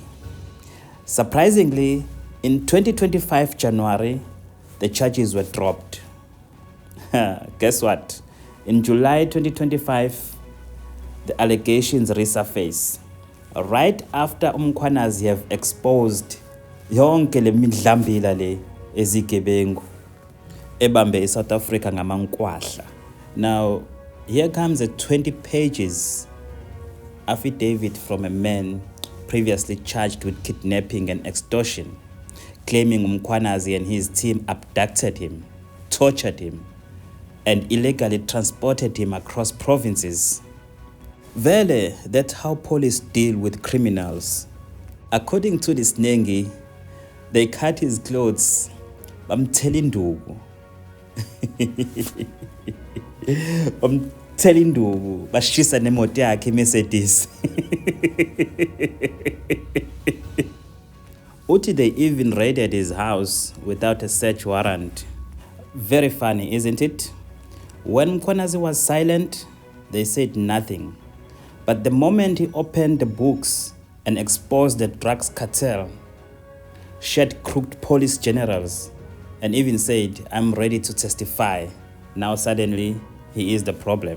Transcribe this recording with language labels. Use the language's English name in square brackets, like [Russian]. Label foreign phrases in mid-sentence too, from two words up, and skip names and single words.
[English] Surprisingly, in 2025 January, the charges were dropped. Guess what? In July 2025, the allegations resurface. Right after Mkhwanazi have exposed [Zulu] yonke le midlambila le ezigebengu ebambe South Africa ngamaNkwahla. [English] Now, here comes a 20 pages affidavit from a man previously charged with kidnapping and extortion, claiming Mkhwanazi and his team abducted him, tortured him, and illegally transported him across provinces. Vele, that's how police deal with criminals. According to this Nengi, they cut his clothes. I'm telling you. I'm telling you, [Zulu] bashisa nemoto yakhe Mercedes. [English] Uti, they even raided his house without a search warrant. Very funny, isn't it? When Mkwanazi was silent, they said nothing. But the moment he opened the books and exposed the drugs cartel, shed crooked police generals, and even said, I'm ready to testify, now suddenly he is the problem.